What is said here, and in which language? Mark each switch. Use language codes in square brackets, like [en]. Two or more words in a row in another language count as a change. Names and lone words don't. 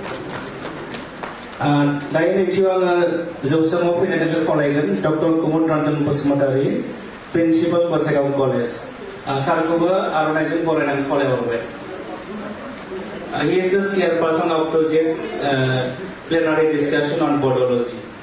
[brx] दायो नैथियाव आङो जौसाङाव फैनो थाखाय खावलायगोन डक्टर कुमुद रन्जन बसुमतारी प्रिन्सिपाल गसाइगाव कलेज सारखौबो आर'नाइजों बरायनानै खावलायहरबाय [en] He is the chairperson of today's plenary discussion on Bodology.